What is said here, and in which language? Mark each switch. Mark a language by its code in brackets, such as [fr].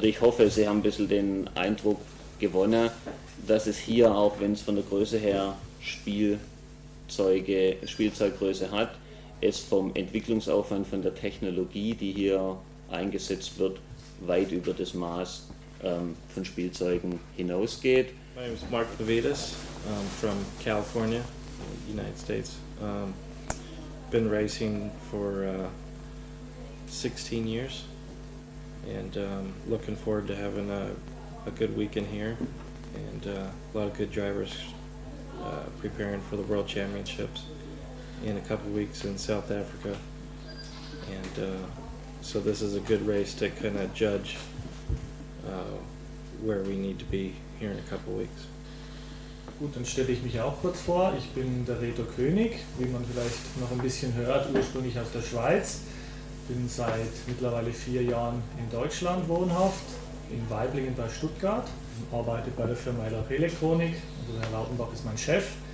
[de] Ich hoffe, Sie haben ein bisschen den Eindruck gewonnen, dass es hier, auch wenn es von der Größe her Spielzeuggröße hat, es vom Entwicklungsaufwand, von der Technologie, die hier eingesetzt wird, weit über das Maß von Spielzeugen hinausgeht. [en] My name is Mark Pavidas from California, United States. Been racing for 16 years and looking forward to having a good weekend here and a lot of good drivers preparing for the World Championships in a couple weeks in South Africa, and so this is a good race to kind of judge where we need to be here in a couple weeks. [de] Gut, dann stelle ich mich auch kurz vor. Ich bin der Reto König, wie man vielleicht noch ein bisschen hört, ursprünglich aus der Schweiz. Bin seit mittlerweile 4 Jahren in Deutschland wohnhaft, in Waiblingen bei Stuttgart. Arbeite bei der Firma LRP Elektronik, also Herr Lautenbach ist mein Chef.